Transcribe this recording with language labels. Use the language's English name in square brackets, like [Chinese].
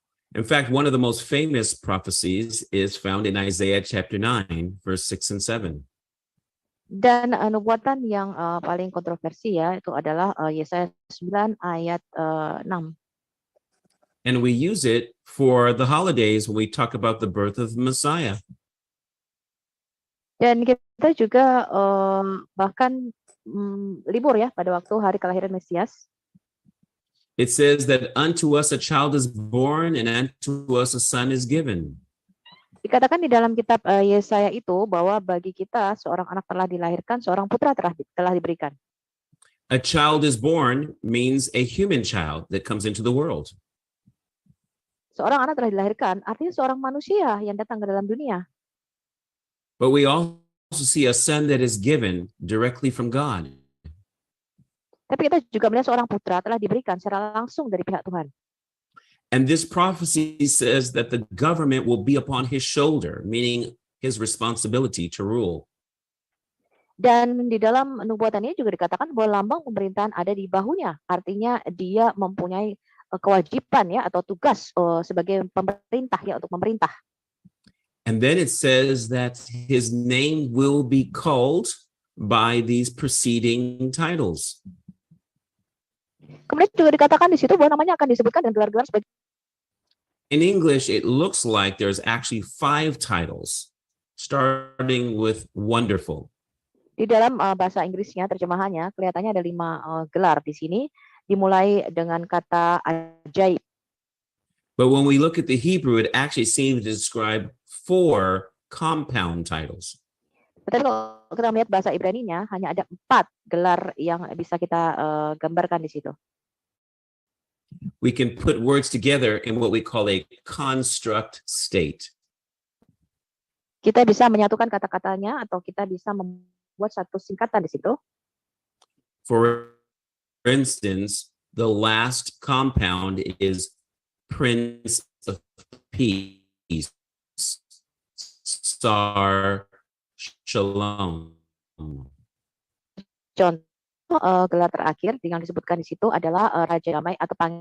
[English] In fact, one of the most famous prophecies is found in Isaiah chapter 9, verse 6 and 7. [Indonesian] Dan nubuatan yang paling kontroversi ya itu adalah Yesaya 9 ayat 6. [English] And we use it for the holidays when we talk about the birth of the Messiah. [Indonesian] Dan kita juga bahkan libur ya pada waktu hari kelahiran Mesias. [English] It says that unto us a child is born and unto us a son is given. [Indonesian] Dikatakan di dalam kitab Yesaya itu bahwa bagi kita seorang anak telah dilahirkan, seorang putra telah diberikan. [English] A child is born means a human child that comes into the world. [Indonesian] Seorang anak telah dilahirkan artinya seorang manusia yang datang ke dalam dunia. [English] But we also see a son that is given directly from God. [Indonesian] Tapi kita juga melihat seorang putra telah diberikan secara langsung dari pihak Tuhan. [English] And this prophecy says that the government will be upon his shoulder, meaning his responsibility to rule. [Indonesian] Dan di dalam nubuatan ini juga dikatakan bahwa lambang pemerintahan ada di bahunya. Artinya dia mempunyai kewajiban ya atau tugas sebagai pemerintah ya untuk memerintah. [English] And then it says that his name will be called by these preceding titles. [Indonesian] Kemudian juga dikatakan di situ bahwa namanya akan disebutkan dengan gelar-gelar sebagai. [English] In English, it looks like there's actually 5 titles, starting with wonderful. [Indonesian] Di dalam bahasa Inggrisnya terjemahannya kelihatannya ada 5 gelar di sini, dimulai dengan kata ajaib. [English] But when we look at the Hebrew, it actually seems to describe 4 compound titles. [Indonesian] Tetapi kalau kita melihat bahasa Ibraninya hanya ada 4 gelar yang bisa kita gambarkan di situ. [English] We can put words together in what we call a construct state. [Indonesian] Kita bisa menyatukan kata-katanya atau kita bisa membuat satu singkatan di situ. [English] For instance, the last compound is Prince of Peace, Star Shalom. [Indonesian] Contoh gelar terakhir yang disebutkan di situ adalah Raja Damai atau